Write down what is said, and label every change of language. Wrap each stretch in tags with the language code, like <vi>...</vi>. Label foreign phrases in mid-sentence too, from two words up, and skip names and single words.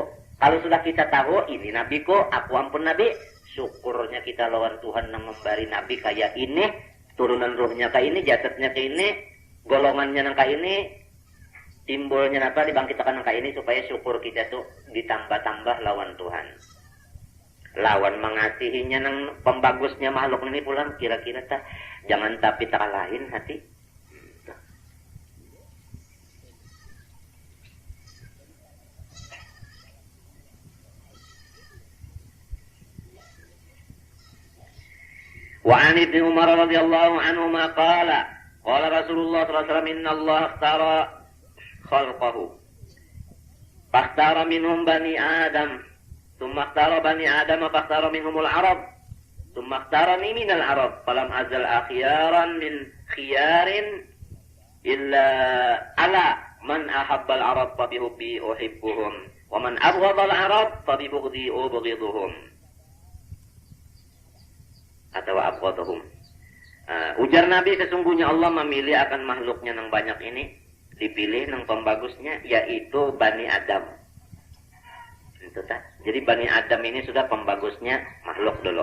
<bjn>Kalau sudah kita tahu, ini Nabi kok, aku ampun Nabi. Syukurnya kita lawan Tuhan yang memberi Nabi kayak ini. Turunan ruhnya kayak ini, jasadnya kayak ini. Golongannya kayak ini. Timbulnya apa dibangkitkan kayak ini supaya syukur kita tuh ditambah-tambah lawan Tuhan. Lawan mengasihinya nang pembagusnya makhluk ini pulang kira-kira tak jangan tapi tak lain hati.</bjn> <ar>وعن ابن عمر رضي الله عنه ما قال رسول الله صلى الله عليه وسلم إن الله اختار خلقه فاختار منهم بني آدم ثم اختار بني آدم فاختار منهم العرب ثم اختارني من العرب فلم أزل خيارا من خيار ألا من أحب العرب فبحبي أحبهم ومن أبغض العرب فببغضي أبغضهم atau abghadahum.</ar> <bjn>Ujar Nabi, sesungguhnya Allah memilih akan makhluknya yang banyak ini, dipilih yang pembagusnya yaitu Bani Adam. Itu tak. Jadi Bani Adam ini sudah pembagusnya makhluk dulu.</bjn>